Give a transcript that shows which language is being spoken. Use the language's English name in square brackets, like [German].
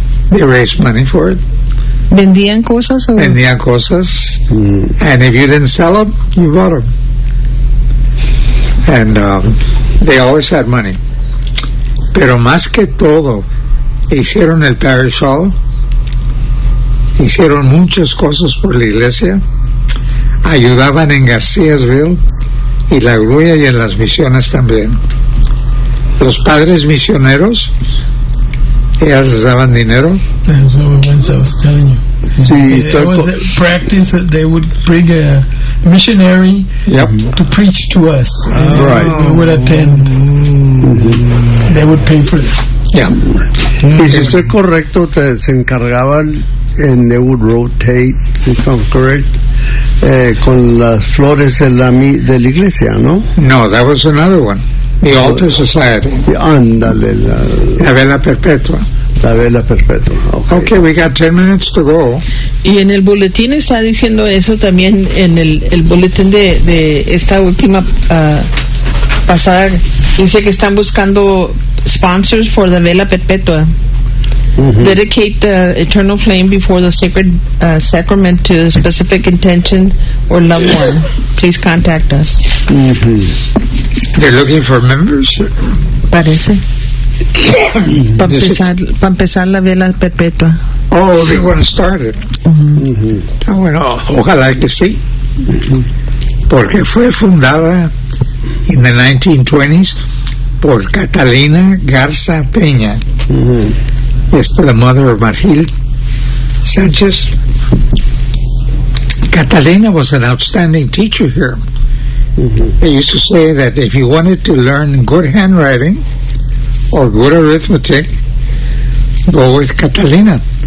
[English] They raised money for it. [Spanish] ¿Vendían cosas? ¿O? Vendían cosas. Mm. [English] And if you didn't sell them, you bought them. And they always had money. [Spanish] Pero más que todo, hicieron el parish hall. Hicieron muchas cosas por la iglesia. Ayudaban en Garcíasville. Y la grulla y en las misiones también. Los padres misioneros, ellas les daban dinero. [English] That's what I was telling you. [Spanish] Sí, [English] there was a practice that they would bring a missionary to preach to us. And we would attend. They would pay for it. Yeah. [Spanish] Y si estoy correcto, te se encargaban. [English] And they would rotate, if I'm correct, [Spanish] con las flores de la iglesia, ¿no? [English] No, that was another one. The altar society. [Spanish] Ándale. La vela perpetua. La vela perpetua. Okay, [English] we got 10 minutes to go. [Spanish] Y en el boletín está diciendo eso también, en el boletín de esta última pasada, dice que están buscando [English] sponsors for the [Spanish] vela perpetua. Mm-hmm. [English] Dedicate the eternal flame before the sacred sacrament to a specific intention or loved one. Please contact us. Mm-hmm. They're looking for members. [Spanish] Parece. Para empezar la vela perpetua. [English] Oh, they want to start it. Mm-hmm. [Spanish] Bueno, ojalá que sí. Porque fue fundada [English] in the 1920s. [Spanish] por Catalina Garza Peña. Mm-hmm. [English] It's the mother of Margil Sanchez. Catalina was an outstanding teacher here. Mm-hmm. They used to say that if you wanted to learn good handwriting or good arithmetic, go with Catalina.